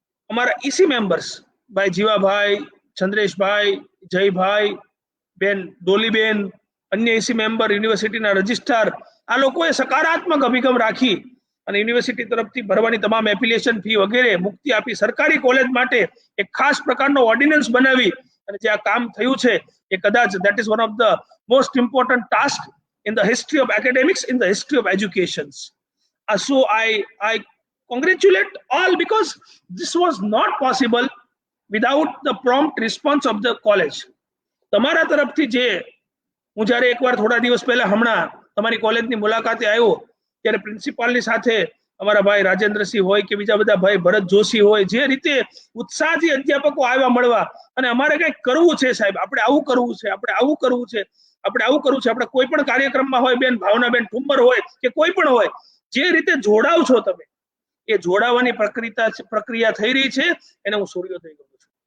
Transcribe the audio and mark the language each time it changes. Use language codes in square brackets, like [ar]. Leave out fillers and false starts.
[gu] અમારા EC members ભાઈ જીવાભાઈ, ચંદ્રેશભાઈ, જયભાઈ, બેન ડોલીબેન, અન્ય ઈસી મેમ્બર, યુનિવર્સિટીના રજિસ્ટ્રાર, આ લોકોએ સકારાત્મક અભિગમ રાખી અને યુનિવર્સિટી તરફથી ભરવાની તમામ એપ્લિકેશન ફી વગેરે મુક્તિ આપી સરકારી કોલેજ માટે એક ખાસ પ્રકારનો ઓર્ડિનન્સ બનાવી અને જે આ કામ થયું છે એ કદાચ [en] that is one of the most important task in the history of academics, in the history of education. So I congratulate all because this was not possible without the prompt response of the college. [gu] તમારા તરફથી જે હું જ્યારે એકવાર થોડા દિવસ પહેલા હમણાં તમારી કોલેજની મુલાકાતે આવ્યો ત્યારે પ્રિન્સિપાલની સાથે અમારા ભાઈ રાજેન્દ્રસિંહ હોય કે બીજા બધા ભાઈ ભરત જોશી હોય, જે રીતે ઉત્સાહથી અધ્યાપકો આવ્યા મળવા અને અમારે કંઈક કરવું છે સાહેબ, આપણે આવું કરવું છે, આપણે આવું કરવું છે, આપણે આવું કરવું છે, આપણે કોઈ પણ કાર્યક્રમમાં હોય, બેન ભાવનાબેન ઠુમ્મર હોય કે કોઈ પણ હોય, જે રીતે જોડાવ છો તમે, એ જોડાવાની પ્રક્રિયા થઈ રહી છે એને હું સૂર્યોદય કહું છું.